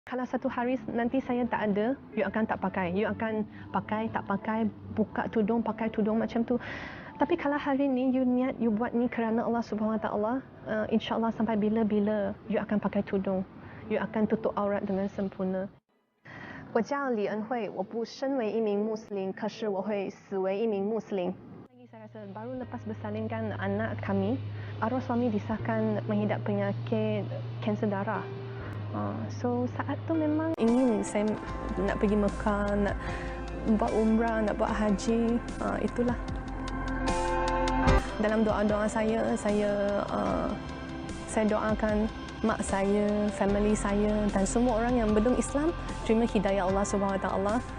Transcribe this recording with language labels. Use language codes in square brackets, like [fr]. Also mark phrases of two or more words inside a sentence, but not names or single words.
[ms] Kalau satu hari nanti saya tak ada, you akan tak pakai. You akan pakai, tak pakai, buka tudung, pakai tudung macam tu. Tapi kalau hari ni you niat, you buat ni kerana [ar] الله سبحانه وتعالى, إن شاء الله [ms] sampai bila-bila you akan pakai tudung. You akan tutup aurat dengan sempurna. [zh] 我叫李恩惠，我不身为一名穆斯林，可是我会死为一名穆斯林。 [ms] Lagi saya rasa baru lepas bersalinkan anak kami, arwah suami disahkan mengidap penyakit kanser darah. So saat tu memang ingin saya nak pergi Mekah, nak buat umrah, nak buat haji, itulah. Dalam doa-doa saya doakan mak saya, family saya dan semua orang yang belum Islam terima hidayah [ar] الله سبحانه وتعالى.